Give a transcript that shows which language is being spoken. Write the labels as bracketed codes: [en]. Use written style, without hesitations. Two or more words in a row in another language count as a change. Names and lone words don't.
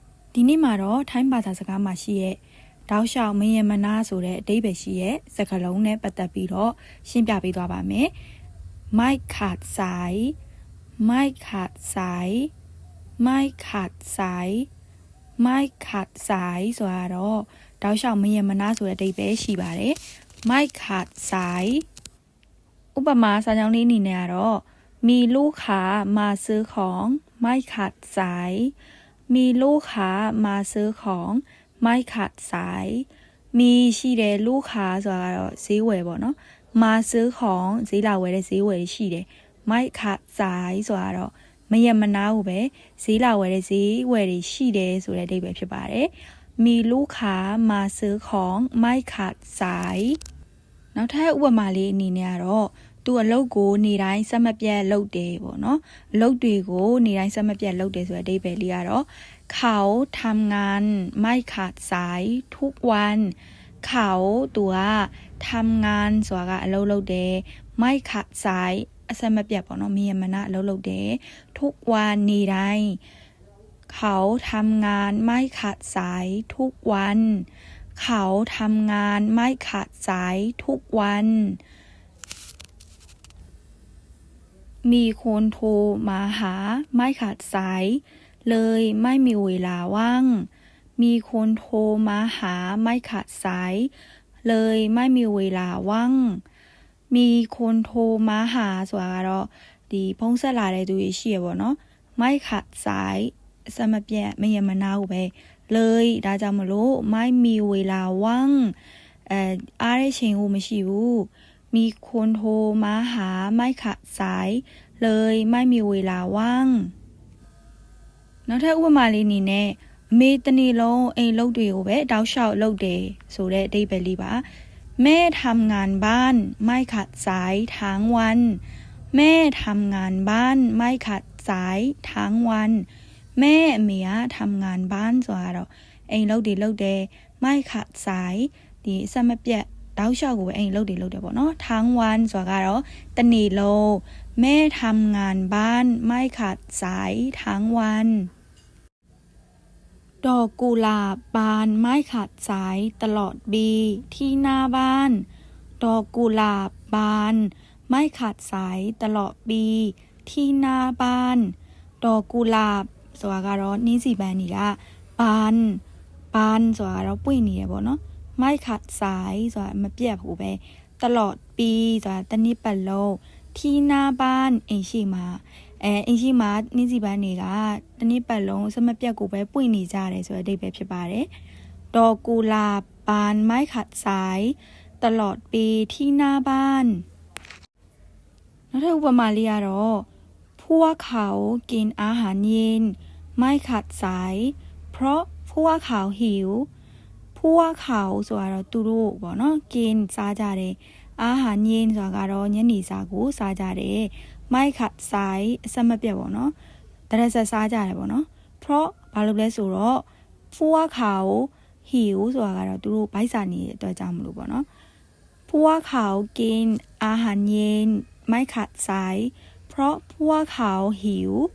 [my] ဒီနေ့မှာတော့ထိုင်းဘာသာစကားမှာရှိရဲ့တောက်လျှောက်မယင်မနာဆိုတဲ့အဓိပ္ပာယ်ရှိရဲ့စကားလုံးနဲ့ပတ်သက်ပြီးတော့ရှင်းပြပေးသွားပါမယ်။ [th] ไม่ขาดสายไม่ขาดสายไม่ขาดสายไม่ขาดสาย [my] ဆိုတော့တောက်လျှောက်မယင်မနာဆိုတဲ့အဓိပ္ပာယ် ရှိပါတယ်။မိုက်ခတ်ဆိုင်ဥပမာစာကြောင်းလေးအနေနဲ့ကတော့ [th] มีลูกค้ามาซื้อของไม่ขาดสายมีลูกค้ามาซื้อของไม่ขาดสายมีရှိတယ်ลูกค้า [my] ဆိုတာတော့ဈေးဝယ်ပေါ့နော် [th] มาซื้อของ [my] ဈေးလာဝယ်တဲ့ဈေးဝယ်ရှိတယ် [th] ไม่ขาดสาย [my] ဆိုတာတော့မယမနာဘူးပဲဈေးလာဝယ်တဲ့ဈေးဝယ်တွေရှိတယ် ဆိုတဲ့အဓိပ္ပာယ်ဖြစ်ပါတယ် [th] มีลูกค้ามาซื้อของไม่ขาดสาย [my] နောက်ထပ်ဥပမာလေးအနေနဲ့ကတော့သူအ လုပ်ကိုနေတိုင်းစက်မပြတ်လုပ်တယ်ပေါ့နော်အလုပ်တွေကိုနေတိုင်းစက်မပြတ်လုပ်တယ်ဆိုတဲ့အဓိပ္ပာယ်လေးကတော့ [th] เขาทำงานไม่ขาดสายทุกวันเขา [my] သူကทำงานဆိုတာကအလုပ်လုပ်တယ် [th] ไม่ขาดสาย [my] အစက်မပြတ်ပေါ့နော်မယမနာအလုပ်လုပ်တယ် [th] ทุกวัน [my] နေတိုင်း [th] เขาทำงานไม่ขาดสายทุกวันเขาทำงานไม่ขาดสายทุกวัน มีคนโทรมาหาไม่ขาดสายเลยไม่มีเวลาว่างมีคนโทรมาหาไม่ขาดสายเลยไม่มีเวลาว่างมีคนโทรมาหา [my] ဆိုတာကတော့ဒီဖုန်းဆက်လာတဲ့သူတွေရှိရ ပေါ့နော် [th] ไม่ขาดสาย [my] စမပြတ်မယမနာဘူးပဲเลยဒါကြောင့်မလို့ [th] ไม่มีเวลาว่าง [my] အားတဲ့ချိန်ကိုမရှိဘူး [th] มีคน โทรมาหาไม่ขาดสายเลยไม่มีเวลาว่าง [my] နောက်ထပ်ဥပမာလေးအနေနဲ့အမေတနေ့လုံးအိမ် လုပ်တွေကိုပဲတောက်လျှောက်လုပ်တယ်ဆိုတဲ့အဓိပ္ပာယ်လေးပါ [th] แม่ทำงานบ้านไม่ขาดสายทั้งวันแม่ทำงานบ้านไม่ขาดสายทั้งวันแม่ [my] အမေက [th] ทำงานบ้าน [my] ဆိုတာတော့အိမ်လုပ်တွေလုပ်တယ် [th] ไม่ขาดสาย [my] ဒီအဆက်မပြတ်တောက်လျှောက်ကိုပဲအိမ်လုပ်တယ်လုပ်တယ်ပေါ့နော် [th] ทั้งวัน [my] ဆိုတာကတော့တနေ့လုံး [th] แม่ทำงานบ้านไม่ขาดสายทั้งวัน ดอกกุหลาบบานไม่ขาดสายตลอดปีที่หน้าบ้านดอกกุหลาบบานไม่ขาดสายตลอดปีที่หน้าบ้านดอกกุหลาบ [my] ဆိုတာကတော့နှင်းစီပန်းကြီးက [th] บาน [my] ဆိုတာကတော့ပွင့်နေရပေါ့နော် [th] ไม่ขาดสาย [my] ဆိုတာမပြတ် ဘူးပဲ [th] ตลอดปี [my] ဆိုတာတနည်းပတ်လုံး [th] ที่หน้าบ้าน [my] အိမ်ရှိမှာအိမ်ရှိမှာနှင်းစီပန်းတွေကတနည်းပတ်လုံးစမပြတ်ကိုပဲပွင့်နေကြတယ်ဆိုတဲ့အဓိပ္ပာယ်ဖြစ်ပါတယ်ด [th] อกกุหลาบบานไม่ขาดสายตลอดปีที่หน้าบ้าน [my] နောက်ထပ်ဥပမာလေးကတော့ [th] พวกเขากินอาหารเย็นไม่ขาดสาย เพราะพวกเขาหิวพวกเขา [my] ဆိုတာတော့သူတို့ပေါ့နော်กินစားကြတယ် [th] อาหารเย็น [my] ဆိုတာကတော့ညနေစာကိုစားကြတယ် [th] ไม่ขาดสาย [my] အစမပြတ်ပေါ့နော်တရက်ဆက်စားကြတယ်ပေါ့နော်เพราะဘာလို့လဲဆိုတော့ [th] พวกเขาหิว [my] ဆိုတာကတော့သူတို့ဘိုက်စာနေတဲ့အတွက်ကြောင့်မလို့ပေါ့နော် [th] พวกเขากินอาหารเย็นไม่ขาดสายเพราะพวกเขาหิว